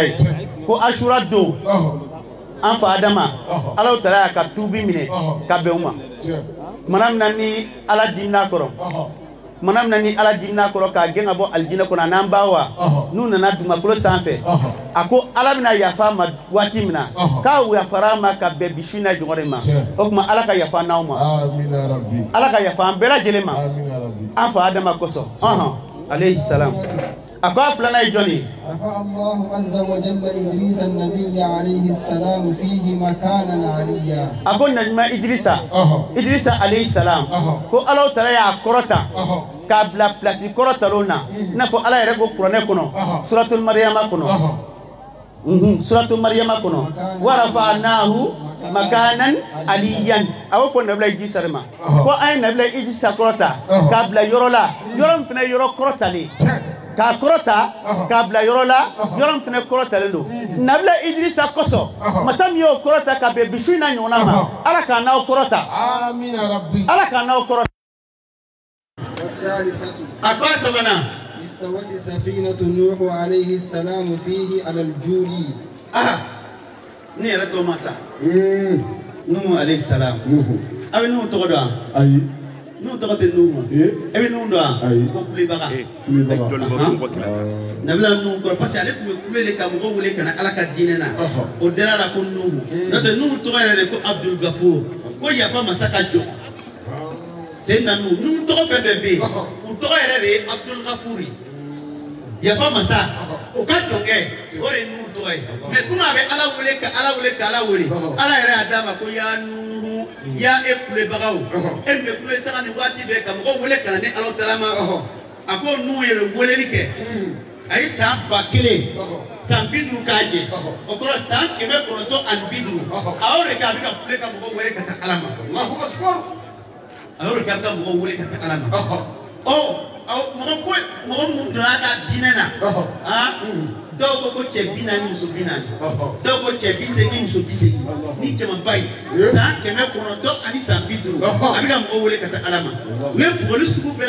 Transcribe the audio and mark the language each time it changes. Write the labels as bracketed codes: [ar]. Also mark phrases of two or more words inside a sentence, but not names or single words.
[bm] ye ko ashura don an fa Adama [ar] الله تعالى [bm] y'a ka tuubi minɛ ka bɛn o ma mana min na ni ala dimina kɔrɔ mana min na ni ala dimina kɔrɔ k'a gɛn ka bɔ alijinɛ kɔnɔ n'an ba wa n'u nana dugumakolo sanfɛ a ko ala bɛna yafa ma waati min na k'a yafara ma ka bɛn bisu na ɲɔgɔn de ma o tuma ala ka yafa n'aw ma ala ka yafa an bɛɛ lajɛlen ma an fa Adama kosɔn [ar] عليه السلام [bm] a ko a filanan ye jɔn ye [ar] الله عز وجل إدريس النبي عليه السلام فيه مكانا عليا [bm] a ko najma Idrisa [ar] عليه السلام [bm] ko [ar] الله تعالى [bm] y'a kɔrɔta k'a bila place kɔrɔtalon na i n'a fɔ ala yɛrɛ ko kuranɛ kɔnɔ suratul Maryama kɔnɔ suratul Maryama kɔnɔ [ar] ورفعناه مكانا عليا [bm] a b'o fɔ nabila Idrisa de ma ko an ye nabila Idrisa kɔrɔta k'a bila yɔrɔ la yɔrɔ min fana ye yɔrɔ kɔrɔtalen k'a kɔrɔta k'a bila yɔrɔ la yɔrɔ min fana kɔrɔtalen don nabila Idrisa kosɔn masa min y'o kɔrɔta ka bɛn bisu in na ɲɔgɔnna ma ala k'a n'aw kɔrɔta ala k'a n'aw kɔrɔta a ko a sabanan [ar] استوت سفينة نوح عليه السلام فيه على الجودي [bm] ne yɛrɛ tɔ ma sa Nuhu [ar] عليه السلام [bm] a bɛ Nuhu tɔgɔ dɔn wa Nuhu tɔgɔ tɛ Nuhu e bɛ Nuhu dɔn wa ko kulebaga nabila Nuhu kɔrɔ [fr] parce que [bm] ale tun bɛ kule de ka mɔgɔw wele ka na ala ka diinɛ na o dara la ko Nuhu n'o tɛ Nuhu tɔgɔ yɛrɛ de ko Abdul Gafur ko yafa masa ka jɔ c'est Nuhu Nuhu tɔgɔ fɛn fɛn bɛ yen u tɔgɔ yɛrɛ de ye Abdul Gafur yafa masa o ka jɔ kɛ o de ye Nuhu tɔgɔ ye mais kuma a bɛ ala wele ka ala wele ka ala wele ala yɛrɛ y'a d'a ma ko ya Nuhu ya e kulebagaw e min bɛ kule saga ni waati bɛɛ ka mɔgɔw wele ka na ni [ar] الله تعالى [bm] ma a ko Nuhu yɛrɛ weleli kɛ a ye san 1000 san 50 k'a jɛ o kɔrɔ san 950 a y'o de kɛ a bɛ ka kule ka mɔgɔw wele ka taa ala ma a y'o de kɛ a bɛ ka mɔgɔw wele ka taa ala ma mɔgɔ mun donna a ka diinɛ na dɔw ko ko cɛ 40 muso 40 dɔw ko cɛ 80 muso 80 ni jamaba ye san 900 ani san 50 a bɛ ka mɔgɔw wele ka taa ala ma u ye fugoli sugu bɛɛ